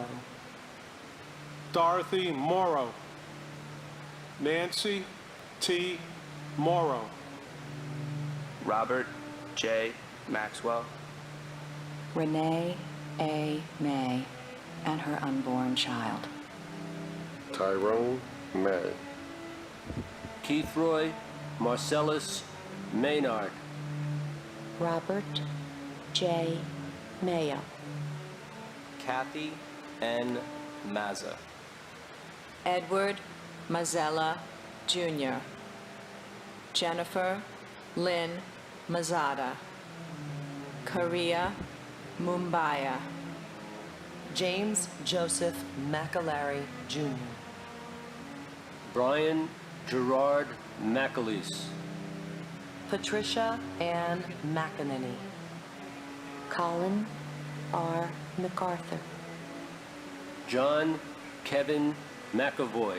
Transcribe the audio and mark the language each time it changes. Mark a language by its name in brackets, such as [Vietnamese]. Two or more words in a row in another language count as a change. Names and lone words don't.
[English] Dorothy Morrow. Nancy T. Morrow. Robert J. Maxwell. Renee A. May and her unborn child. Tyrone May. Keithroy Marcellus Maynard. Robert J. Mayo. Kathy N. Mazza. Edward Mazzella Jr. Jennifer Lynn Mazzata. Korea Mumbaya. James Joseph McAlary Jr. Brian Gerard McAleese. Patricia Ann McEnany. Colin R. MacArthur. John Kevin McAvoy.